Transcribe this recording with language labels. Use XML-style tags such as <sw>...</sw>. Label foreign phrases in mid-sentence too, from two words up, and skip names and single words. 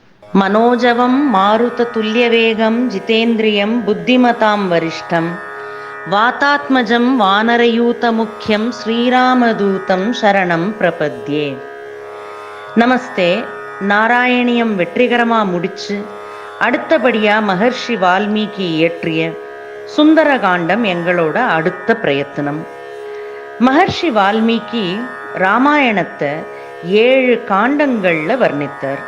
<sa>मनोजवं मारुततुल्यवेगं जितेन्द्रियं बुद्धिमतां वरिष्ठं वातात्मजं वानरयूतमुख्यं श्रीरामदूतं शरणं प्रपद्ये.</sa> <ta>நமஸ்தே. நாராயணியம் வெற்றிகரமாக முடிச்சு அடுத்தபடியாக மகர்ஷி வால்மீகி இயற்றிய சுந்தரகாண்டம் எங்களோட அடுத்த பிரயத்தனம். மகர்ஷி வால்மீகி ராமாயணத்தை 7 காண்டங்களில் வர்ணித்தார்.</ta>